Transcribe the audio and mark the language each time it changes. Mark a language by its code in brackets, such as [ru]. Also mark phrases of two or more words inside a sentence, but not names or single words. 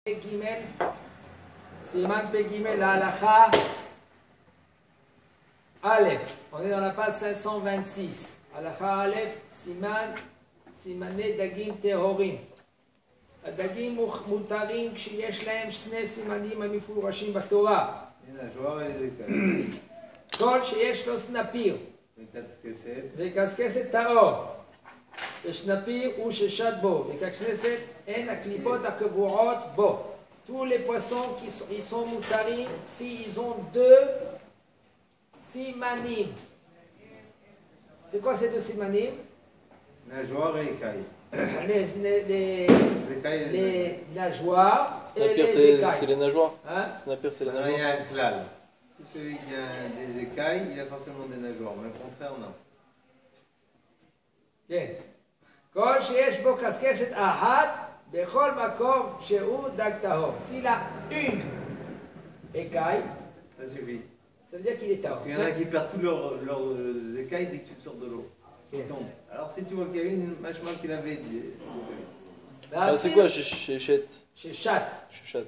[he] גימל, סימן פ"ג, la הלכה אלף. [fr] On est dans la page 526. [he] הלכה אלף, סימני דגים טהורים. הדגים מותרים כשיש להם שני סימנים המפורשים בתורה. כל שיש לו סנפיר וקשקשת טהור, ושנפיר הוא ששט בו, וקשקשת הן הקליפות הקבועות בו. [fr] Tous les poissons qui sont mutarim s'ils ont deux simanim. C'est quoi ces deux simanim? Nageoire et écaille. Les nageoires et les écailles. C'est les nageoires. Hein? Snapper, c'est les Il y nageoires. a un klal. Tout celui qui a des écailles, il a forcément des nageoires. Mais au contraire, non. [he] כן. כל שיש בו קשקשת אחת, בכל מקום שהוא דג טהור. [fr] S'il a une écaille, Ça suffit. ça veut dire qu'il est Parce tahor. qu'il y en a qui perdent tous leurs écailles dès que tu sors de l'eau. Ils tombent. Alors si tu vois qu'il y a une, machement qu'il avait dit. Ah, c'est quoi chez Chet? Chez Chat, Chez Chat.